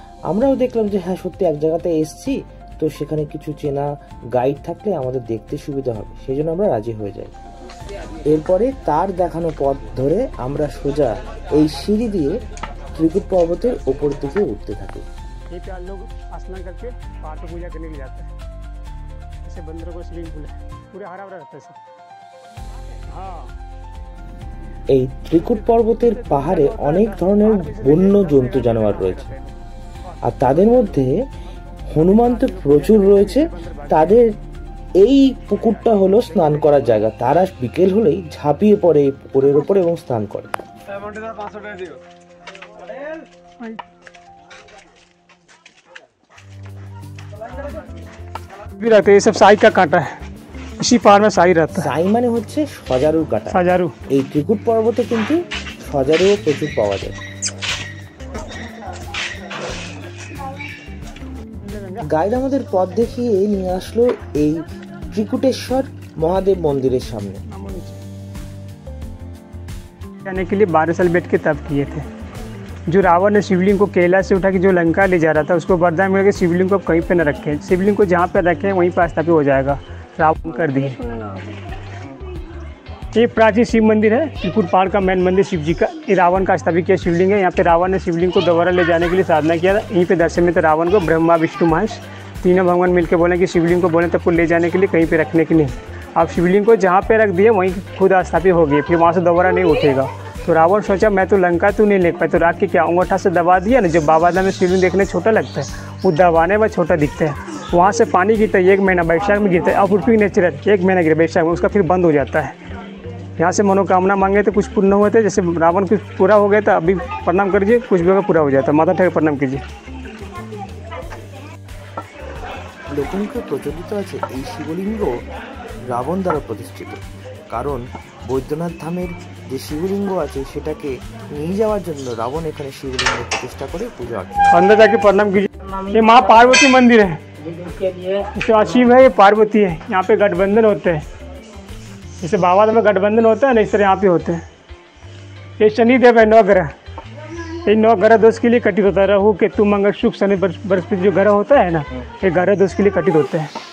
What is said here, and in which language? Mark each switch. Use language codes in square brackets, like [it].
[bn] আমরাও দেখলাম যে হ্যাঁ, সত্যি এক জায়গাতে এসছি, তো সেখানে কিছু চেনা গাইড থাকলে আমাদের দেখতে সুবিধা হবে, সেই জন্য আমরা রাজি হয়ে যাই। এরপরে তার দেখানো পথ ধরে আমরা সোজা এই সিঁড়ি দিয়ে ত্রিকুট পর্বতের ওপর দিকে উঠতে থাকি। [hi] स्नान करके पहाड़ पे पूजा करने के लिए जाते हैं। जैसे बंदरों को स्विमिंग पूल है, पूरे हरा भरा रहता है सब। हाँ, [bn] এই ত্রিকুট পর্বতের পাহাড়ে অনেক ধরনের বন্য জন্তু জানোয়ার রয়েছে, আর তাদের মধ্যে হনুমান তো প্রচুর রয়েছে। তাদের এই পুকুরটা হলো স্নান করার জায়গা। তারা বিকেল হলেই ঝাঁপিয়ে পড়ে এই পুকুরের ওপর এবং স্নান করে। [hi] भी रहते हैं, ये सब साई का कांटा है, इसी पहाड़ में साई रहता है। [bn] সাই মানে হচ্ছে সজারুর কাঁটা। [hi] साजारू [bn] এই ত্রিকুট পর্বতে কিন্তু সজারুও প্রচুর পাওয়া যায়। গাইড আমাদের পথ দেখিয়ে নিয়ে আসলো এই ত্রিকুটেশ্বর মহাদেব মন্দিরের সামনে। [hi] जाने के लिए 12 साल बैठ के तप किए थे। जो रावण ने शिवलिंग को कैलाश से उठा के जो लंका ले जा रहा था, उसको वरदान मिल के शिवलिंग को कहीं पे न रखें, शिवलिंग को जहाँ पे रखें वहीं पर स्थापित हो जाएगा। रावण कर दिए। ये प्राचीन शिव मंदिर है, त्रिकुट पहाड़ का मेन मंदिर शिव जी का। ये रावण का स्थापित किया शिवलिंग है। यहाँ पे रावण ने शिवलिंग को दोबारा ले जाने के लिए साधना किया था। यहीं पे दर्शन में तो रावण को ब्रह्मा विष्णु महेश तीनों भगवान मिलकर बोले कि शिवलिंग को बोले तब को ले जाने के लिए, कहीं पे रखने के लिए। आप शिवलिंग को जहाँ पे रख दिए वहीं खुद स्थापित हो गई, फिर वहाँ से दोबारा नहीं उठेगा। तो रावण सोचा मैं तो लंका तो नहीं ले पाया, तो राख के क्या अंगूठा से दबा दिया ना। जो बाबाधाम में शिवलिंग देखने छोटा लगता है, वो दबाने में छोटा दिखता है। वहाँ से पानी गिरता है, 1 महीना बैशाख में गिरता है। अपरूपी नेचर है, 1 महीना गिरा बैशाख में, उसका फिर बंद हो जाता है। यहाँ से मनोकामना मांगे तो कुछ पूर्ण हुए थे। जैसे रावण कुछ पूरा हो गया था, अभी प्रणाम करिए, कुछ भी होगा पूरा हो जाता है। माथा टेक प्रणाम कीजिए। [bn] লোকমুখে প্রচলিত আছে এই শিবলিঙ্গ রাবণ দ্বারা প্রতিষ্ঠিত, কারণ বৈদ্যনাথ ধামের যে শিবলিঙ্গ আছে সেটাকে নিয়ে যাওয়ার জন্য রাবণ এখানে শিবলিঙ্গ প্রতিষ্ঠা করে পূজা অর্চনা। [hi] अंदर जाके प्रणाम कीजिए। ये माँ पार्वती मंदिर है, इसमें शिव है, ये पार्वती है। यहाँ पे गठबंधन होते हैं, जैसे बाबा में गठबंधन होता है ना, इस तरह यहाँ पे होते हैं। ये शनिदेव है, 9 ग्रह। ये 9 ग्रह दोष के लिए कटित होता है। राहु केतु मंगल शुक्र शनि बृहस्पति जो ग्रह होता है ना, ये ग्रह दोष के लिए कटित होते हैं।